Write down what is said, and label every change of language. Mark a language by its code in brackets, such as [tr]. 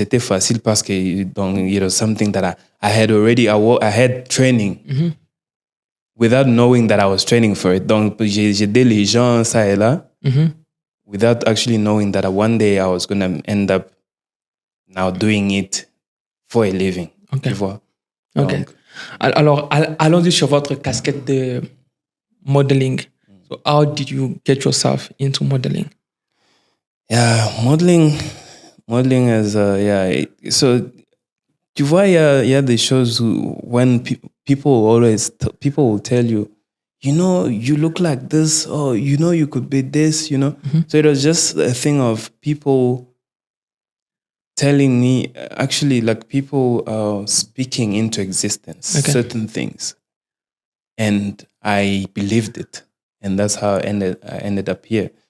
[fr] C'était facile parce que [en] it was something that I had already. I had training without knowing that I was training for it. [fr] Donc j'aidais les gens ça et là [en] without actually knowing that one day I was going to end up now doing it for a living. Okay. Okay. [fr] Alors allons-y sur votre casquette de modeling. [en] So how did you get yourself into modeling? Yeah, modeling is So, [fr] tu vois, il y a des choses [en] when people will tell you, you look like this, or you could be this, So it was just a thing of people telling me, actually, like people speaking into existence certain things, and I believed it, and that's how I ended up here.